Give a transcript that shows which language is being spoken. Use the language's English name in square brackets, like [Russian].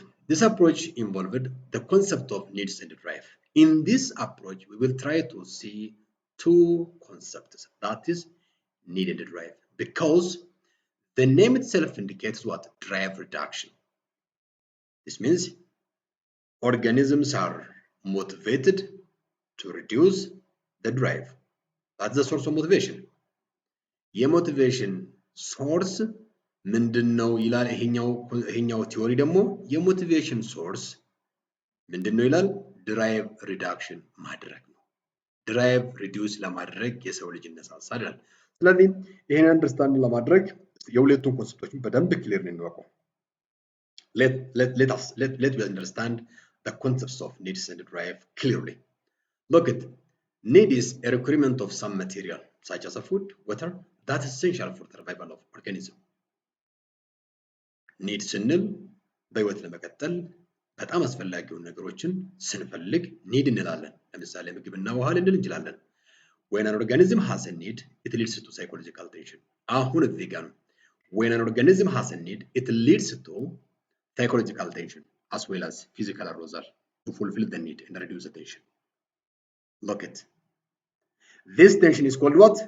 [English] This approach involved the concept of needs and drive. In this approach, we will try to see two concepts, that is need and drive, because the name itself indicates what? Drive reduction. This means organisms are motivated to reduce the drive. That's the source of motivation. [Amharic] የሞቲቬሽን ሶርስ ምንድነው ይላል ይሄኛው ቲዮሪ ደግሞ የሞቲቬሽን ሶርስ ምንድነው ይላል? ድራይቭ ሪዳክሽን ማድረግ ነው። ድራይቭ ሪዲዩስ ለማድረግ የሰው ልጅ ይነሳሳል ይላል። ስለዚህ ይሄን አንደርስታንድ ለማድረግ የሁለቱን ኮንሰፕቶች በደንብ ክሊር ነው እንወቀው። [English] Let us understand the concepts of needs and drive clearly. Look at need is a requirement of some material such as a food, water that is essential for the survival of organism. [Amharic] need ስንል በህይወት ለመቀጠል በጣም አስፈላጊ የሆኑ ነገሮችን ስንፈልግ need እንላለን። ለምሳሌ ምግብና ውሃ ልንል እንችላለን። [English] When an organism has a need, it leads to psychological tension. [Amharic] አሁን እዚህ ጋር ነው። [English] When an organism has a need, it leads to psychological tension as well as physical arousal to fulfill the need and reduce the tension. Look at this tension is called what?